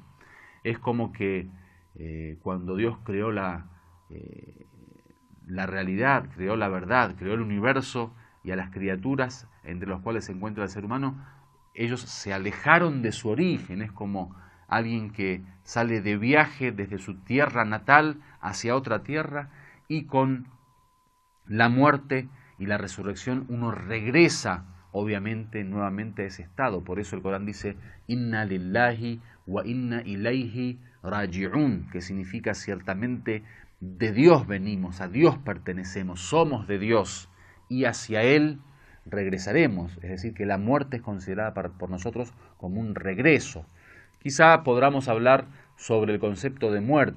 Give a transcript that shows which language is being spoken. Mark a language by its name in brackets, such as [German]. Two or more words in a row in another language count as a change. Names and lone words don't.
[Spanish] Es como que cuando Dios creó la realidad, creó la verdad, creó el universo y a las criaturas entre las cuales se encuentra el ser humano, ellos se alejaron de su origen. Es como alguien que sale de viaje desde su tierra natal hacia otra tierra, y con la muerte y la resurrección uno regresa obviamente nuevamente a ese estado. Por eso el Corán dice [Arabic] إنا لله وإنا إليه راجعون, [Spanish] que significa ciertamente de Dios venimos, a Dios pertenecemos, somos de Dios y hacia Él regresaremos. Es decir, que la muerte es considerada por nosotros como un regreso. Quizá podamos hablar sobre el concepto de muerte.